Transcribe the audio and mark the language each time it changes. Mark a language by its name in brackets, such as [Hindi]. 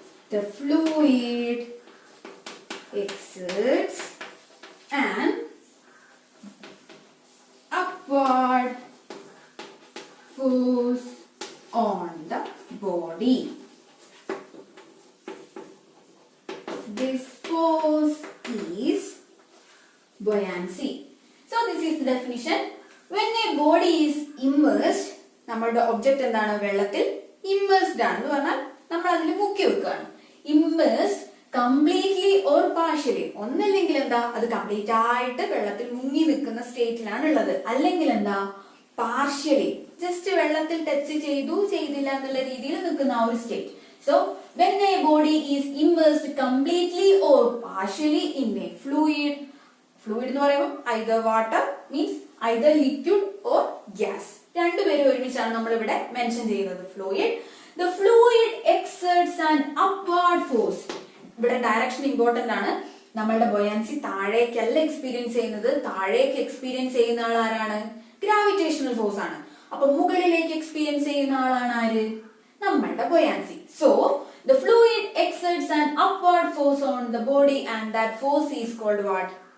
[English] the fluid exerts an upward force on the body. This force is buoyancy. So this is the definition. When a body is immersed, [Malayalam] നമ്മളുടെ object എന്താണ്? വെള്ളത്തിൽ immersed ആണ് എന്ന് പറഞ്ഞാൽ നമ്മൾ അതിൽ മുക്കി വെക്കുകയാണ്. [English] Immersed completely or partially. [Malayalam] ഒന്നല്ലെങ്കിൽ എന്താ, അത് കംപ്ലീറ്റ് ആയിട്ട് വെള്ളത്തിൽ മുങ്ങി നിൽക്കുന്ന സ്റ്റേറ്റിലാണ് ഉള്ളത്. അല്ലെങ്കിൽ എന്താ, പാർഷ്യലി ജസ്റ്റ് വെള്ളത്തിൽ ടച്ച് ചെയ്തില്ല എന്നുള്ള രീതിയിൽ നിൽക്കുന്ന ആ ഒരു state. [English] so when a body is immersed completely or partially in a fluid, fluid [Malayalam] എന്ന് പറയുമ്പോൾ [English] either water means either liquid or gas. [Malayalam] രണ്ടുപേരും ഒരുമിച്ചാണ് നമ്മൾ ഇവിടെ മെൻഷൻ ചെയ്യുന്നത്. Fluid. [English] The fluid exerts an upward force. [Malayalam] ഇവിടെ ഡയറക്ഷൻ ഇമ്പോർട്ടന്റ് ആണ്. നമ്മളുടെ ബൊയാൻസി താഴേക്കല്ല എക്സ്പീരിയൻസ് ചെയ്യുന്നത്. താഴേക്ക് എക്സ്പീരിയൻസ് ചെയ്യുന്ന ആൾ ആരാണ്? ഗ്രാവിറ്റേഷണൽ ഫോഴ്സ് ആണ്. അപ്പൊ മുകളിലേക്ക് എക്സ്പീരിയൻസ് ചെയ്യുന്ന ആളാണ് ആര്? നമ്മളുടെ buoyancy. [English] So the fluid exerts an upward force on the body and that force is called what?